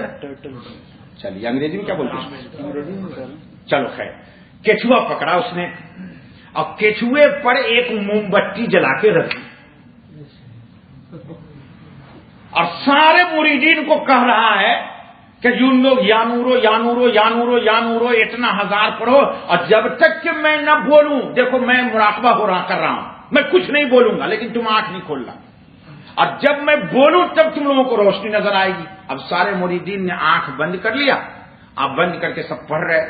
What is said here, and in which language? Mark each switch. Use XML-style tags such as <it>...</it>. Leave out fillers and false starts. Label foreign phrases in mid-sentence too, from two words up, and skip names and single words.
<ur>چلیے انگریزی میں کیا بولتے ہیں؟ چلو خیر. کچھوا پکڑا اس نے، اور کچھوے پر ایک موم بتی جلا کے رکھی، اور سارے مریدین کو کہہ رہا ہے کہ جن لوگ یا نورو یا نورو یا نورو یا نورو اتنا 1000 پڑھو، اور جب تک کہ میں نہ بولوں، دیکھو میں مراقبہ ہو رہا کر رہا ہوں، میں کچھ نہیں بولوں گا، لیکن تم آنکھ نہیں کھولنا، اور جب میں بولوں تب تم لوگوں کو روشنی نظر آئے گی. اب سارے مریدین نے آنکھ بند کر لیا. اب بند کر کے سب پڑھ رہے.</ur>